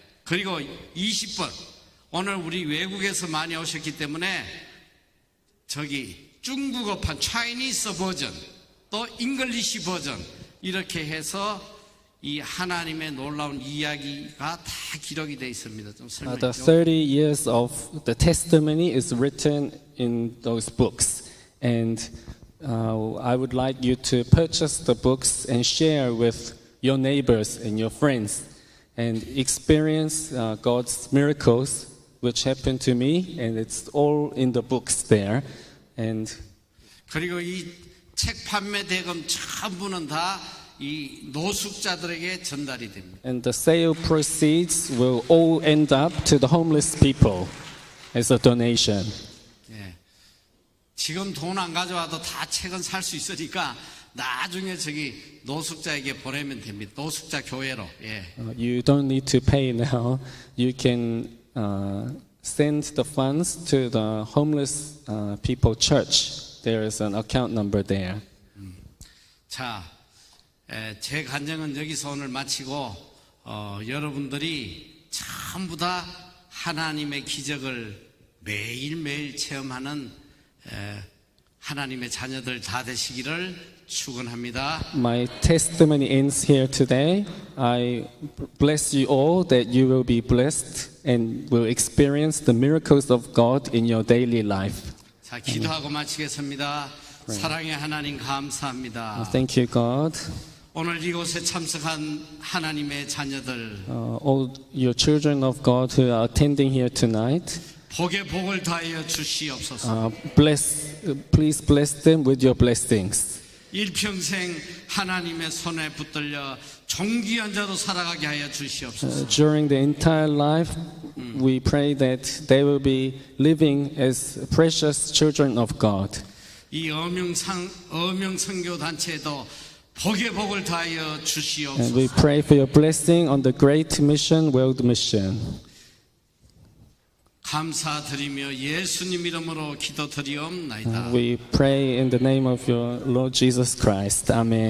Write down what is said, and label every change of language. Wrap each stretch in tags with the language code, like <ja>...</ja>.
<ko>그리고 20번 오늘 우리 외국에서 많이 오셨기 때문에 저기 중국어판 차이니스 버전 또 잉글리시 버전 이렇게 해서 이 하나님의 놀라운 이야기가 다 기록이 되어 있습니다. 좀 설명해</ko> <en>The</en> <ko>주세요.</ko> <en>30 years of the testimony is written in those books. And I would like you to purchase the books and share with your neighbors and your friends and experience God's miracles which happened to me, and it's all in the books there. And</en> <ko>그리고 이 책 판매 대금 전부는 다 이 노숙자들에게 전달이 됩니다.</ko> <en>and the sale proceeds will all end up to the homeless people as a donation.</en> <ko>예. 지금 돈 안 가져와도 다 책은 살 수 있으니까 나중에 저기 노숙자에게 보내면 됩니다. 노숙자 교회로. 예.</ko> <en>You don't need to pay now. You can send the funds to the homeless people church. There is an account number there.</en> <ko>자, 제 간증은 여기서 오늘 마치고 여러분들이 전부 다 하나님의 기적을 매일매일 체험하는 하나님의 자녀들 다 되시기를 축원합니다.</ko> <en>My testimony ends here today. I bless you all that you will be blessed and will experience the miracles of God in your daily life.</en> <ko>자, 기도하고 마치겠습니다. 사랑의 하나님 감사합니다.</ko> <en>Thank you, God.</en> <ko>오늘 이곳에 참석한 하나님의 자녀들</ko> <en>All your children of God who are attending here tonight,</en> <ko>복의 복을 다하여 주시옵소서.</ko> <en>please bless them with your blessings.</en> <ko>일평생 하나님의 손에 붙들려 존귀한 자로 살아가게 하여 주시옵소서.</ko> <en>During the entire life, we pray that they will be living as precious children of God.</en> <ko>이 어명 선교 단체에도 복의 복을 다하여</ko> <en>And we</en> <ko>주시옵소서.</ko> <en>pray for your blessing on the Great Mission, World Mission.</en> <ko>감사드리며 예수님 이름으로 기도드리옵나이다.</ko> <en>We pray in the name of your Lord Jesus Christ. Amen.</en>